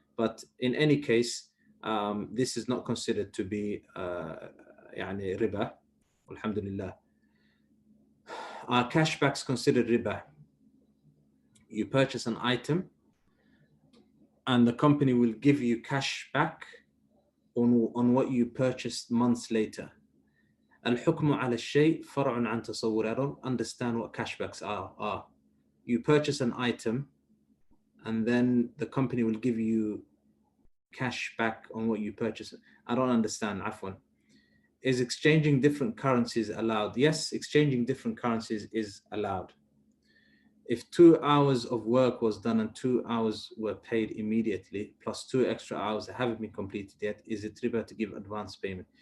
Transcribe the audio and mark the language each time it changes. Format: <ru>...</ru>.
<en>But in any case, this is not considered to be يعني riba, alhamdulillah. Are cashbacks considered riba? You purchase an item and the company will give you cash back on what you purchased months later.</en> <ar>الحكم على الشيء فرع عن تصور.</ar> <en>I don't understand what cashbacks are. You purchase an item and then the company will give you cash back on what you purchased. I don't understand, afwan. Is exchanging different currencies allowed? Yes, exchanging different currencies is allowed. If 2 hours of work was done and 2 hours were paid immediately, plus 2 extra hours that haven't been completed yet, is it riba to give advance payment?</en>